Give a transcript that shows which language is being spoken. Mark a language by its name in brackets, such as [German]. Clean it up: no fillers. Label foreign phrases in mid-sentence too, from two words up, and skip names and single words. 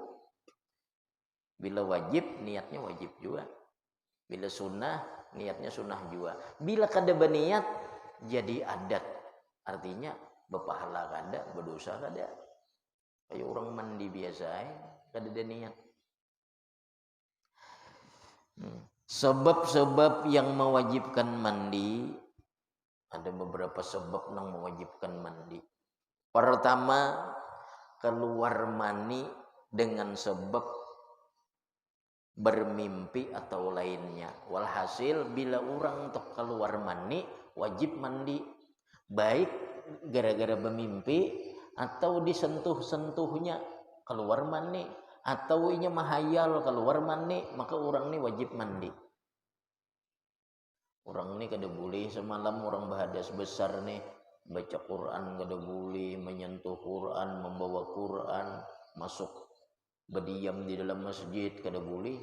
[Banjar] Bila wajib niatnya wajib juga, bila sunnah niatnya sunnah juga. Bila kada berniat jadi adat, artinya berpahala kada, berdosa kada. Kayak orang mandi biasa kada ada niat. [Indonesian] Sebab-sebab yang mewajibkan mandi, ada beberapa sebab yang mewajibkan mandi. Pertama, keluar mani dengan sebab bermimpi atau lainnya. [Banjar] Walhasil bila orang untuk keluar mani wajib mandi, baik gara-gara bermimpi atau disentuh-sentuhnya keluar mani, atau inya mahayal keluar mani, maka orang ini wajib mandi. Orang ini kada boleh semalam orang berhadas besar nih baca Quran kada boleh, menyentuh Quran, membawa Quran, masuk berdiam di dalam masjid kada boleh.